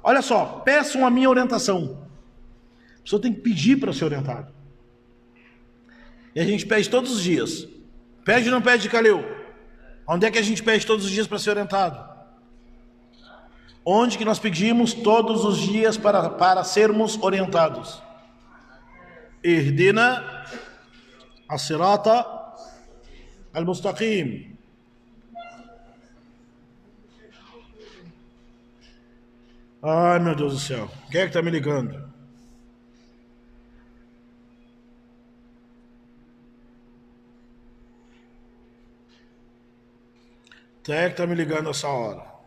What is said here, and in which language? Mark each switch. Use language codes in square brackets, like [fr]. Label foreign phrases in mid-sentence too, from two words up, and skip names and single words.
[pt] Olha só, peçam a minha orientação. A pessoa tem que pedir para ser orientado. E a gente pede todos os dias. Pede ou não pede, Calil? Onde é que a gente pede todos os dias para ser orientado? Onde que nós pedimos todos os dias para sermos orientados? [ar] اهدنا الصراط المستقيم. [pt] Ai, meu Deus do céu. Quem é que está me ligando? Quem é que está me ligando essa hora?